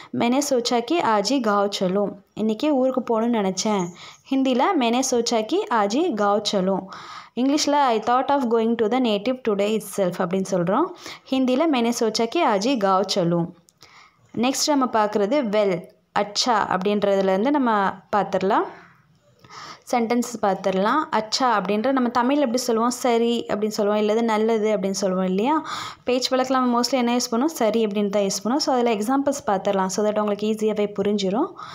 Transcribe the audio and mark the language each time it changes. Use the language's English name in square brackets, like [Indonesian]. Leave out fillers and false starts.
[Hindi] मैंने सोचा कि आज ही गाँव चलो. [Tamil] இன்றைக்கி ஊருக்கு போகணுன்னு நினச்சேன். [Hindi] ஹிந்தியில் मैंने सोचा कि आज ही गाँव चलो. [Tamil] இங்கிலீஷில் [English] I thought of going to the native today itself [Tamil] அப்படின்னு சொல்கிறோம். [Hindi] ஹிந்தியில் मैंने सोचा कि आज ही गाँव चलो. [Tamil] நெக்ஸ்ட் நம்ம பார்க்குறது வெல், அச்சா அப்படின்றதுலேருந்து நம்ம பார்த்துடலாம். சென்டென்ஸ் பார்த்துடலாம். அச்சா அப்படின்ற நம்ம தமிழ் எப்படி சொல்லுவோம்? சரி அப்படின்னு சொல்லுவோம், இல்லது நல்லது அப்படின்னு சொல்லுவோம் இல்லையா? பேச்சு வழக்கில் நம்ம மோஸ்ட்லி என்ன யூஸ் பண்ணுவோம்? சரி அப்படின்னு தான் யூஸ் பண்ணுவோம். ஸோ அதில் எக்ஸாம்பிள்ஸ் பார்த்துடலாம். ஸோ தட் உங்களுக்கு ஈஸியாகவே புரிஞ்சிடும்.